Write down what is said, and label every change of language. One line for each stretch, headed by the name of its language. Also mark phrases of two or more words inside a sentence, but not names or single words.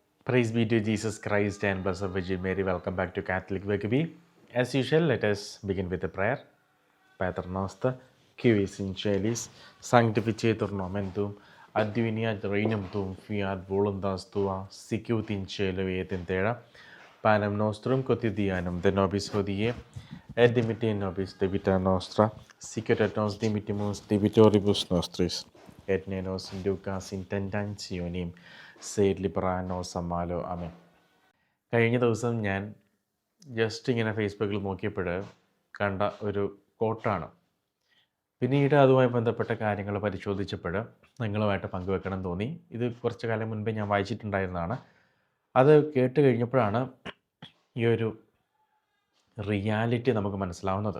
English: Praise be to Jesus Christ and Blessed Virgin Mary. Welcome back to Catholic Weekly. As usual, let us begin with a prayer.
Latin: Pater noster, qui vis in celis, sanctificetur nomen tuum, adveniat regnum tuum, fiat voluntas tua, sicut in cielo et in terra. Panem nostrum quotidianum de nobis hodie, et dimitte nobis debita nostra, sicut et nos dimittimus debitoribus nostris, et ne nos inducas in tentationem, sed libera nos a malo.
Malayalam: ആമേൻ. കഴിഞ്ഞ ദിവസം ഞാൻ ജസ്റ്റ് ഇങ്ങനെ ഫേസ്ബുക്കിൽ നോക്കിയപ്പോൾ കണ്ട ഒരു കോട്ടാണ്. പിന്നീട് അതുമായി ബന്ധപ്പെട്ട കാര്യങ്ങൾ പരിശോധിച്ചപ്പോൾ നിങ്ങളുമായിട്ട് പങ്കുവെക്കണം തോന്നി. ഇത് കുറച്ച് കാലം മുൻപേ ഞാൻ വായിച്ചിട്ടുണ്ടായിരുന്നതാണ്. അത് കേട്ട് കഴിഞ്ഞപ്പോഴാണ് ഈ ഒരു റിയാലിറ്റി നമുക്ക് മനസ്സിലാവുന്നത്.